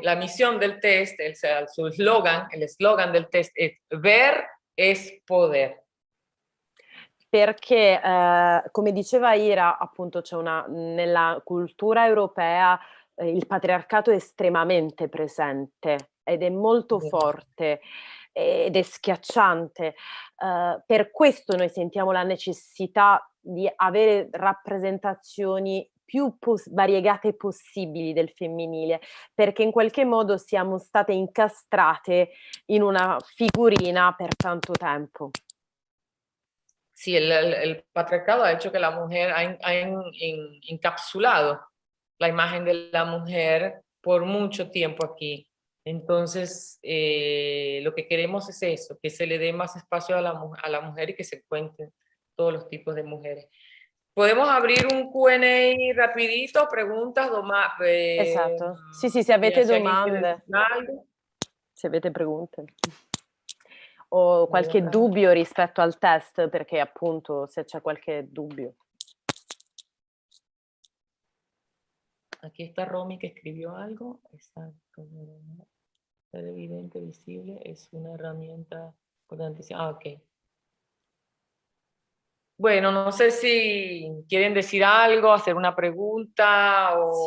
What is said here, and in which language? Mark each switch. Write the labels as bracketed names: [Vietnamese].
[Spanish] La misión del test, su slogan, el slogan del test es ver es poder. [Italian] Perché, come diceva Ira, appunto c'è nella cultura europea il patriarcato è estremamente presente ed è molto forte ed è schiacciante. Per questo noi sentiamo la necessità di avere rappresentazioni più variegate possibili del femminile, perché in qualche modo siamo state incastrate in una figurina per tanto tempo. [Spanish] Sí, el patriarcado ha hecho que la mujer ha encapsulado la imagen de la mujer por mucho tiempo aquí. Entonces, lo que queremos es eso, que se le dé más espacio a la mujer y que se cuenten todos los tipos de mujeres. Podemos abrir un Q&A rapidito, preguntas, [Italian] Esatto. Sì, se avete domande, [Spanish] algo. [Italian] se avete pregunte. O qualche dubbio rispetto al test, perché appunto se c'è qualche dubbio. [Spanish] Aquí está Romy que escribió algo. Exacto. Ser evidente, visible, es una herramienta importantísima. Ah, ok. Bueno, no sé si quieren decir algo, hacer una pregunta o...